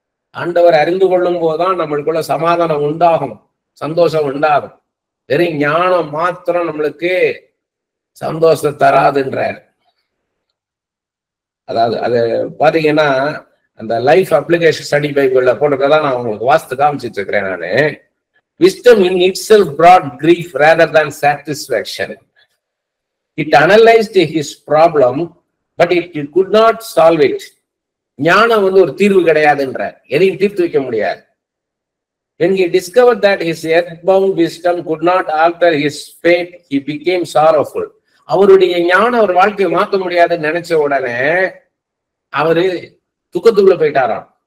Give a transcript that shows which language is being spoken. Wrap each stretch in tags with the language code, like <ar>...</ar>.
<ta>ஆண்டவர் அறிந்து கொள்ளும் போதுதான் நம்மளுக்குள்ள சமாதானம் உண்டாகும், சந்தோஷம் உண்டாகும். வெறும் ஞானம் மாத்திரம் நம்மளுக்கு சந்தோஷத்தை தராதுன்றார். அதாவது அது பாத்தீங்கன்னா அந்த லைஃப் அப்ளிகேஷன் ஸ்டடி பைபிள்ல போட்டுதான் நான் உங்களுக்கு வாஸ்து காமிச்சிட்டு இருக்கிறேன்.</ta> <en>நானு wisdom in itself brought grief rather than satisfaction. It analyzed his problem, but it could not solve it.</en> <ta>ஞானம் ஒரு தீர்வு கிடையாதுன்ற, எதையும் தீர்த்து வைக்க முடியாது.</ta> <en>When he discovered that his earthbound wisdom could not alter his fate, he became sorrowful.</en> <ta>அவருடைய ஞானம் அவர் வாழ்க்கையை மாற்ற முடியாதுன்னு நினைச்ச உடனே அவரு துக்கத்துக்குள்ள போயிட்டாராம்.</ta>